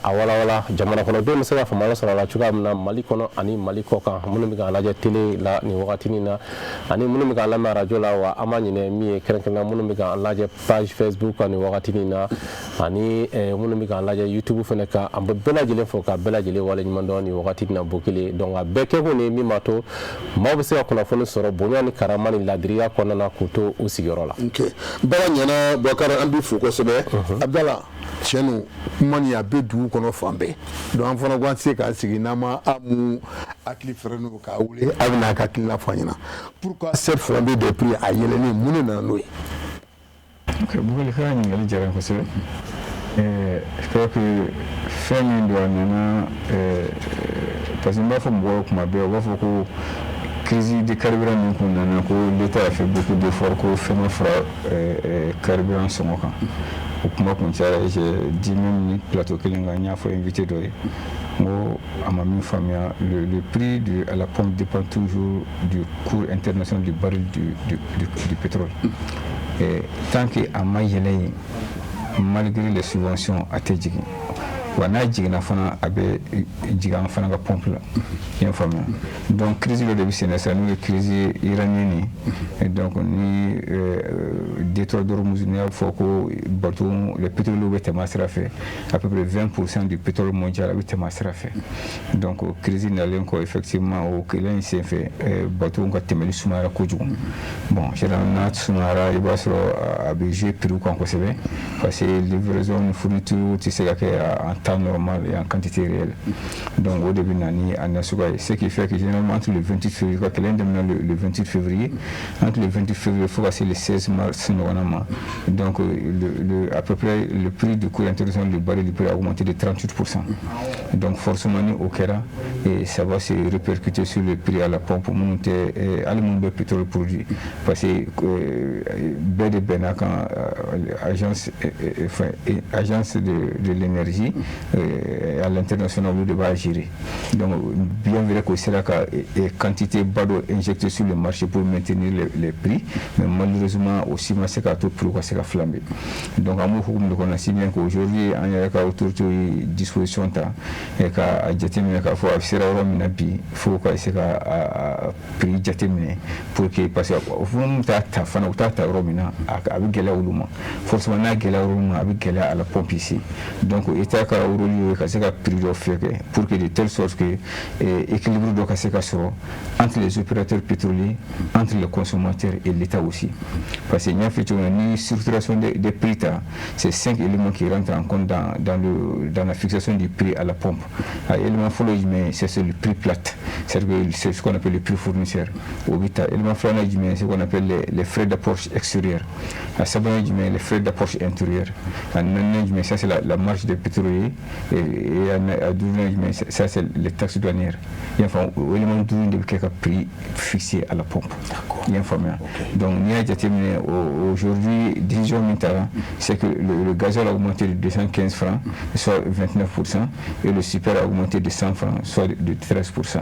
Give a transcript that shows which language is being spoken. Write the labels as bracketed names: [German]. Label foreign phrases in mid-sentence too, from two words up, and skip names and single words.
[Bambara] a walawala jamana kɔnɔdenw bɛ se ka faamuya sɔrɔ a la cogoya min na Mali kɔnɔ ani Mali kɔ kan minnu bɛ k'an lajɛ télé la nin wagatinin na ani minnu bɛ k'an lamɛn radio la wa an ma ɲinɛ min ye kɛrɛnkɛrɛnnenya minnu bɛ k'an lajɛ [French] page Facebook [Bambara] kan nin wagatinin na ani minnu bɛ k'an lajɛ YouTube fana kan an bɛ bɛɛ lajɛlen fo ka bɛɛ lajɛlen waleɲuman dɔn nin wagatinin na kelen donc a bɛɛ kɛ kun ye min b'a to maaw bɛ se ka kunnafoni sɔrɔ bonya ni karama ni ladiriya kɔnɔna na k'u to u sigiyɔrɔ la. Ok baara ɲɛna Bubakari an b'i fo kosɛbɛ Abdala tiɲɛ kuma nin a bɛ dugu kɔnɔ fan bɛɛ donc an fana ko an tɛ se k'an sigi n'an ma a mun hakili fɛrɛnnen k'a wele a bɛ n'a ka hakilina fɔ an ɲɛna [French] pourquoi cette flambée des prix [Bambara] a yɛlɛnnen mun de nana n'o ye. Ok Bukari ka ɲininkali diyara n kosɛbɛ [French] je crois que [Bambara] fɛn min don a nana [French] parce que [Bambara] n b'a fɔ mɔgɔw kuma bɛɛ u b'a fɔ ko [French] crise de carburant [Bambara] min kun nana ko [French] l'État a fait beaucoup d'efforts [Bambara] ko fɛn ma fara carburant sɔngɔ kan o kuma kun cayara [French] j'ai dit même [Bambara] ni plateau kelen kan n y'a fɔ invité dɔ ye n ko a ma min faamuya [French] le prix à la pompe dépend toujours du cours international du baril du pétrole tant que [Bambara] a ma yɛlɛ yen [French] malgré les subventions [Bambara] a tɛ jigin wa n'a jiginna fana a bɛ jigin an fana ka pompe la i y'a faamuya donc crise dɔ de bɛ senna sisan n'o ye [French] crise iranienne [Bambara] ye donc ni [French] détroit d'Ormuz [Bambara] n'i y'a fɔ ko [French] bateau le pétrole [Bambara] bɛ tɛmɛ a sira fɛ [French] à peu près 20% du pétrole mondial [Bambara] a bɛ tɛmɛ a sira fɛ donc crise nalen kɔ [French] effectivement [Bambara] o kɛlɛ in senfɛ bateau ka tɛmɛli sumayara kojugu [French] bon généralement [Bambara] n'a sumayara i b'a sɔrɔ a bɛ [French] jouer prix [Bambara] kan kosɛbɛ [French] parce que livraison ni fourniture [Bambara] tɛ se ka kɛ [French] en temps normal et en quantité réelle donc [Bambara] o de bɛ na ni a nasuguya ye [French] ce qui fait que généralement entre le 28 février [Bambara] ka kɛlɛ in daminɛ [French] le 28 février entre le 28 février [Bambara] fo ka se [French] le 16 mars [Bambara] ɲɔgɔnna ma [French] donc à peu près le prix du cours international du baril du prix a augmenté de 38%. Donc forcément au kɛra et ça va se répercuter sur le prix à la pompe [Bambara] minnu tɛ hali minnu bɛ [French] pétrole produit parce que [Bambara] bɛɛ de bɛnna kan [French] agence de l'énergie à l'international [Bambara] olu de b'a [French] gérer donc bien vrai qu'o [Bambara] sera ka [French] quantité [Bambara] ba dɔ [French] injecté sur le marché pour maintenir les prix mais malheureusement aussi [Bambara] ma se k'a to [French] prix [Bambara] ka se ka [French] flamber donc [Bambara] an b'o hukumu de kɔnɔ [French] si bien [Bambara] qu'aujourd'hui an yɛrɛ ka autorité ye disposition ta ka jateminɛ k'a fɔ a sera yɔrɔ min na bi fo ka se ka prix jateminɛ [French] pour que parce que [Bambara] minnu t'a ta fana u t'a ta yɔrɔ min na a bɛ gɛlɛya olu ma forcément n'a gɛlɛya yɔrɔ min na a bɛ gɛlɛya [French] à la pompe ici donc état ka rôle [Bambara] ye ka se ka [French] prix [Bambara] dɔ fɛ kɛ [French] pour que de telle sorte que équilibre [Bambara] dɔ ka se ka sɔrɔ [French] entre les opérateurs pétroliers entre les consommateurs et l'état aussi parce que [Bambara] n y'a fɔ cogo min na [French] ni structuration des prix ta c'est 5 éléments qui rentrent en compte dans la fixation du prix à la pompe élément [Bambara] fɔlɔ ye jumɛn [French] c'est le prix plate c'est ce qu'on appelle le prix fournisseur [Bambara] o bɛ ta [French] élément [Bambara] filanan ye jumɛn [French] c'est ce qu'on appelle les frais d'approche extérieure [Bambara] a sabanan ye jumɛn [French] les frais d'approche intérieure [Bambara] a naaninan ye jumɛn [French] ça c'est la marge des pétroliers et [Bambara] a duurunan ye jumɛn [French] ça c'est les taxes douanières [Bambara] i y'a faamu o [French] élément [Bambara] duuru de bɛ kɛ ka [French] prix fixé à la pompe [Bambara] i y'a faamuya [French] donc [Bambara] n'i y'a jateminɛ [French] aujourd'hui décision [Bambara] min taara [French] c'est que le gasoil a augmenté de 215 francs soit 29% et le super a augmenté de 100 francs soit de 13%.